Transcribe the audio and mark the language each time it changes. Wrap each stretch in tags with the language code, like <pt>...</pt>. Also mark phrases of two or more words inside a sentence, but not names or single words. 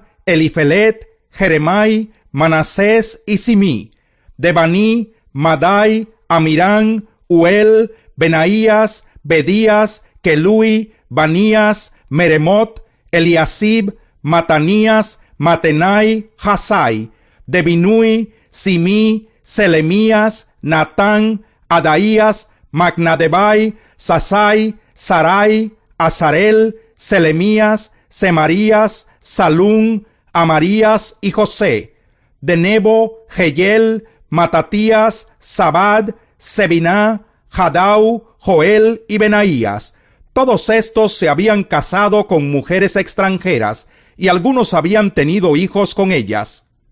<es>Elifelet, Jeremai, Manasés y Simí; de Baní, Madai, Amirán, Uel, Benaías, Bedías, Kelui, Banías, Meremot, Eliasib, Matanías, Matenai, Hasai; de Binui, Simí, Selemías, Natán, Adaías, Magnadebai, Sasai, Sarai, Azarel, Selemías, Semarías, Salún, Amarías y José; de Nebo, Jehiel, Matatías, Zabad, Sebiná, Jadau, Joel y Benaías. Todos estos se habían casado con mujeres extranjeras, y algunos habían tenido hijos con ellas.</es>